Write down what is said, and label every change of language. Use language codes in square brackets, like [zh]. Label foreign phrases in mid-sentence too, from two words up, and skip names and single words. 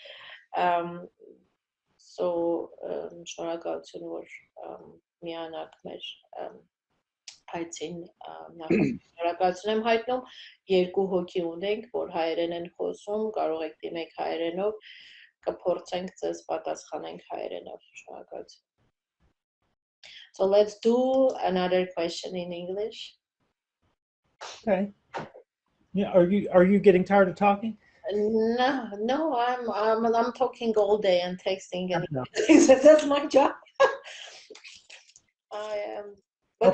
[hy] Շնորհակալություն, որ միանաք մեր հայցին, շնորհակալություն եմ հայտնում, 2 հոգի ունենք, որ հայերեն են խոսում, կարող եք դիմեք հայերենով, կփորձենք ձեզ պատասխանենք հայերենով, շնորհակալություն։ [en] So let's do another question in English. Okay. Yeah, are you getting tired of talking? No, I'm talking all day and texting and No. that's my job. I am. But